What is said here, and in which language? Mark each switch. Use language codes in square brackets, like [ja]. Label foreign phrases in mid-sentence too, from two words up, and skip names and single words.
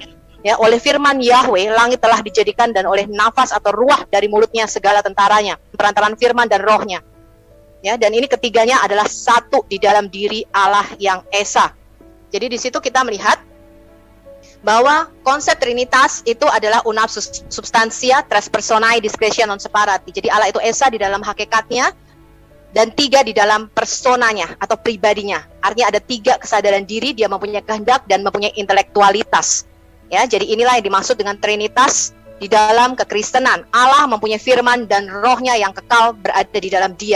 [id] Ya, oleh firman Yahweh langit telah dijadikan, dan oleh nafas atau ruah dari mulutnya segala tentaranya, perantaraan firman dan rohnya. Ya, dan ini ketiganya adalah satu di dalam diri Allah yang esa. Jadi di situ kita melihat bahwa konsep Trinitas itu adalah [la] una substantia tres personae discretia non separati. [id] Jadi Allah itu esa di dalam hakikatnya dan tiga di dalam personanya atau pribadinya. Artinya ada tiga kesadaran diri, dia mempunyai kehendak dan mempunyai intelektualitas. Ya, jadi inilah yang dimaksud dengan Trinitas di dalam kekristenan. Allah mempunyai firman dan rohnya yang kekal berada di dalam dia.